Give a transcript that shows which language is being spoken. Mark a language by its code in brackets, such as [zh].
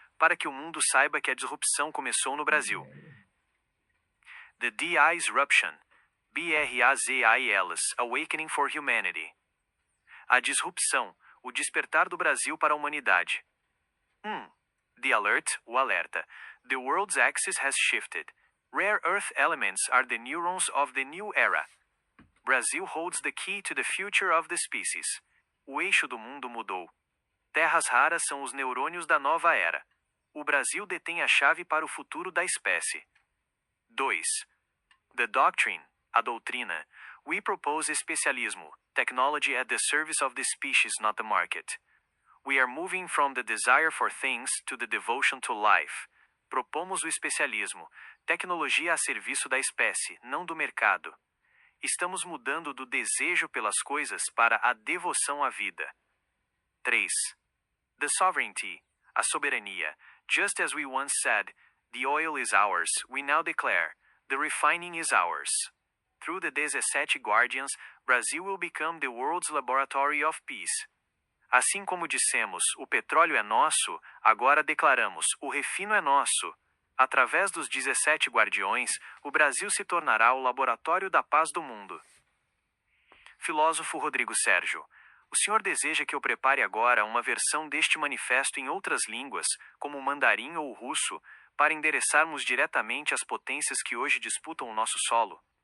[pt] para que o mundo saiba que a disrupção começou no Brasil. [en] The Disruption. BRAZILs, Awakening for Humanity. [pt] A disrupção, o despertar do Brasil para a humanidade. [en] 1. The alert, [pt] o alerta. [en] The world's axis has shifted. Rare earth elements are the neurons of the new era. Brazil holds the key to the future of the species. [pt] O eixo do mundo mudou. Terras raras são os neurônios da nova era. O Brasil detém a chave para o futuro da espécie. [en] 2. The doctrine, [pt] a doutrina. [en] We propose especialismo, technology at the service of the species, not the market. We are moving from the desire for things to the devotion to life. [pt] Propomos o especialismo, tecnologia a serviço da espécie, não do mercado. Estamos mudando do desejo pelas coisas para a devoção à vida. [en] 3. The sovereignty, [pt] a soberania. [en] Just as we once said, the oil is ours, we now declare, the refining is ours. Through the 17 Guardians, Brazil will become the world's laboratory of peace. [pt] Assim como dissemos, o petróleo é nosso, agora declaramos, o refino é nosso. Através dos 17 guardiões, o Brasil se tornará o laboratório da paz do mundo. Filósofo Rodrigo Sérgio, o senhor deseja que eu prepare agora uma versão deste manifesto em outras línguas, como o mandarim ou o russo, para endereçarmos diretamente às potências que hoje disputam o nosso solo?